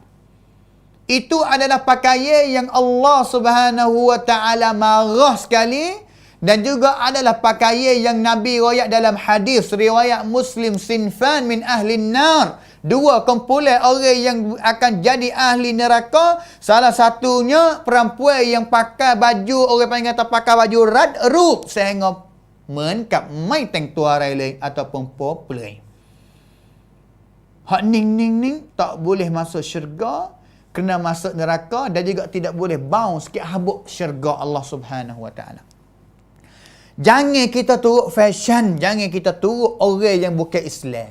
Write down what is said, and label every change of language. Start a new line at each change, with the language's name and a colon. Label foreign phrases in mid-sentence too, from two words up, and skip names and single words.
Pattani Malay: Itu adalah pakaian yang Allah Subhanahu Wa Ta'ala marah sekali dan juga adalah pakaian yang Nabi riwayat dalam hadis riwayat Muslim,
Arabic: صنفان من أهل النار.
Pattani Malay: Dua kumpulan orang yang akan jadi ahli neraka. Salah satunya perempuan yang pakai baju, orang panggil kata pakai baju radrup sehingga
Thai: เหมือนกับไม่แต่งตัวอะไรเลย
Pattani Malay: ataupun
Thai: โป๊เปลือย
Pattani Malay: hak ning tak boleh masuk syurga, kena masuk neraka dan juga tidak boleh bau sikit habuk syurga Allah Subhanahu Wa Ta'ala. Jangan kita turut fashion, jangan kita turut orang yang bukan Islam.